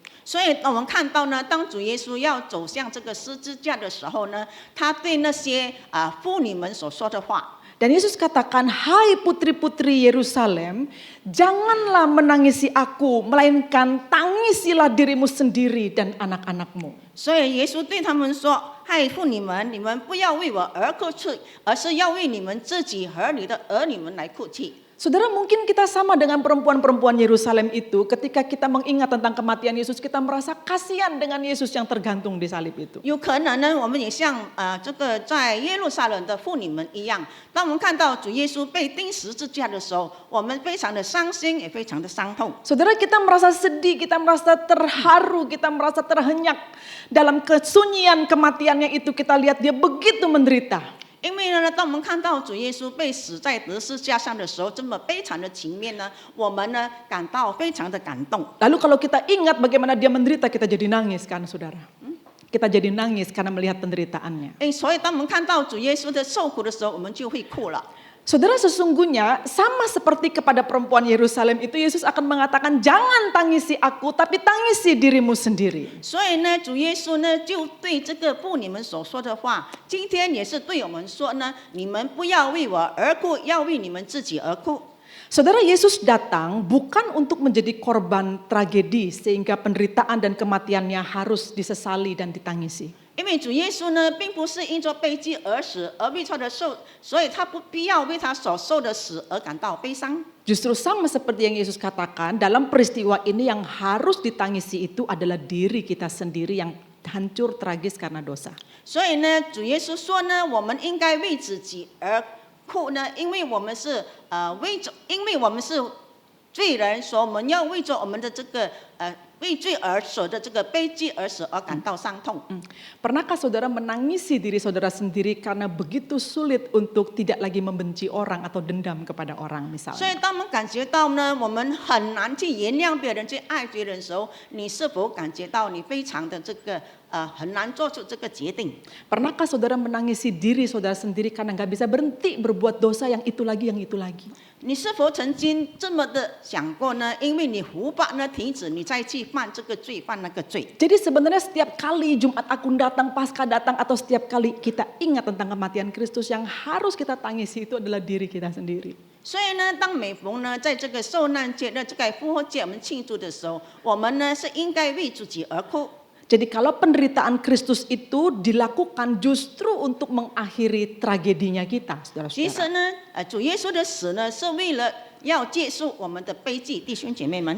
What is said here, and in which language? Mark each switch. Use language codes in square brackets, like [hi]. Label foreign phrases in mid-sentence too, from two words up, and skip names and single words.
[zh] 所以我们看到呢，当主耶稣要走向这个十字架的时候呢，他对那些妇女们所说的话。 [id] Dan Yesus katakan, hai putri-putri Yerusalem, janganlah menangisi aku, melainkan tangisilah dirimu sendiri dan anak-anakmu. [zh] 所以耶稣对他们说：“嗨，妇女们，你们不要为我而哭泣，而是要为你们自己和你的儿女们来哭泣。” [id] Saudara, mungkin kita sama dengan perempuan-perempuan Yerusalem itu, ketika kita mengingat tentang kematian Yesus, kita merasa kasihan dengan Yesus yang tergantung di salib itu. [zh] 有可能呢，我们也像这个在耶路撒冷的妇女们一样，当我们看到主耶稣被钉十字架的时候，我们非常的伤心，也非常的伤痛。 [id] Saudara, kita merasa sedih, kita merasa terharu, kita merasa terhenyak dalam kesunyian kematiannya itu, kita lihat dia begitu menderita. [zh] 因为呢，当我们看到主耶稣被死在十字架上的时候，这么悲惨的情面呢，我们呢感到非常的感动。 [id] Lalu kalau kita ingat bagaimana dia menderita, kita jadi nangis kan saudara. Kita jadi nangis karena melihat penderitaannya. [zh] 所以当我们看到主耶稣的受苦的时候，我们就会哭了。 [id] Saudara, sesungguhnya sama seperti kepada perempuan Yerusalem itu, Yesus akan mengatakan, jangan tangisi aku, tapi tangisi dirimu sendiri. [zh] 所以呢，主耶稣呢就对这个妇女们所说的话，今天也是对我们说呢：你们不要为我而哭，要为你们自己而哭。 [id] Saudara, Yesus datang bukan untuk menjadi korban tragedi sehingga penderitaan dan kematiannya harus disesali dan ditangisi. [zh] 因为主耶稣呢，并不是因着悲剧而死，而为他的受，所以他不必要为他所受的死而感到悲伤。 [id] Justru sama seperti yang Yesus katakan, dalam peristiwa ini yang harus ditangisi itu adalah diri kita sendiri yang hancur tragis karena dosa. [zh] 所以呢，主耶稣说呢，我们应该为自己而哭呢，因为我们是因为我们是罪人，所以我们要为着我们的这个为罪而死的这个悲剧而死而感到伤痛。 [id] Pernahkah saudara menangisi diri saudara sendiri karena begitu sulit untuk tidak lagi membenci orang atau dendam kepada orang [zh] 所 [id] misalnya? [zh] 以当我们感觉到呢，我们很难去原谅别人、去爱别人的时候，你是否感觉到你非常的这个很难做出这个决定？ [id] Pernahkah saudara menangisi diri saudara sendiri karena nggak bisa berhenti berbuat dosa yang itu lagi, yang itu lagi? [zh] 你是否曾经这么的想过呢？因为你无法呢停止，你再去犯这个罪、犯那个罪。 [id] Jadi sebenarnya setiap kali Jumat Agung datang, Paskah datang, atau setiap kali kita ingat tentang kematian Kristus, yang harus kita tangisi itu adalah diri kita sendiri. [zh] 所以呢，当每逢呢在这个受难节的这个复活节我们庆祝的时候，我们呢是应该为自己而哭。 [id] Jadi kalau penderitaan Kristus itu dilakukan justru untuk mengakhiri tragedinya kita, [zh] 其 [id] saudara-saudara. [zh] 实呢，主耶稣的死呢是为了要结束我们的悲剧，弟兄姐妹们。